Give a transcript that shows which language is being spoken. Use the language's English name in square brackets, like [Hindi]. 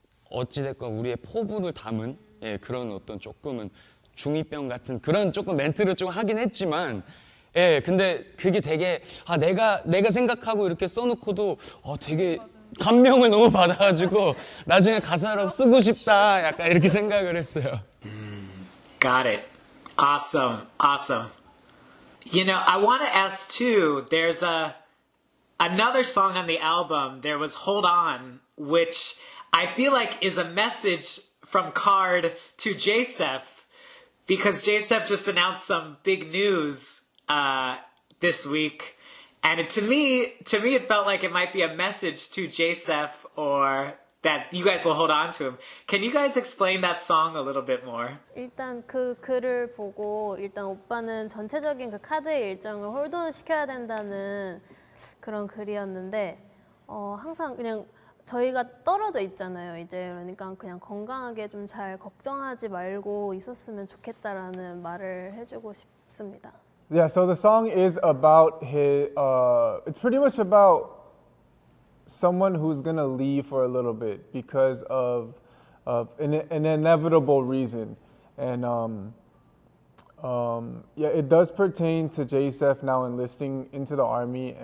[Korean] 어찌됐건 우리의 포부를 담은 그런 어떤 조금은 중2병 같은 그런 조금 멘트를 좀 하긴 했지만 근데 그게 되게 내가 생각하고 이렇게 써놓고도 되게 감명을 너무 받아가지고 나중에 가사로 쓰고 싶다 약간 이렇게 생각을 했어요. [English] Got it. Awesome. You know, I want to ask too, there's another song on the album, there was Hold On, which I feel like is a message from KARD to Jseph, because Jseph just announced some big news this week. And to me, it felt like it might be a message to Jseph or that you guys will hold on to him. Can you guys explain that song a little bit more? [Korean] 일단 그 글을 보고 일단 오빠는 전체적인 그 카드의 일정을 홀드온 시켜야 된다는 그런 글이었는데 항상 그냥 저희가 떨어져 있잖아요. 이제 그러니까 그냥 건강하게 좀 잘 걱정하지 말고 있었으면 좋겠다라는 말을 해주고 싶습니다. [English] Yeah, so the song is about it's pretty much about someone who's gonna leave for a little bit because of an inevitable reason. And yeah, it does pertain to Jseph now enlisting into the army.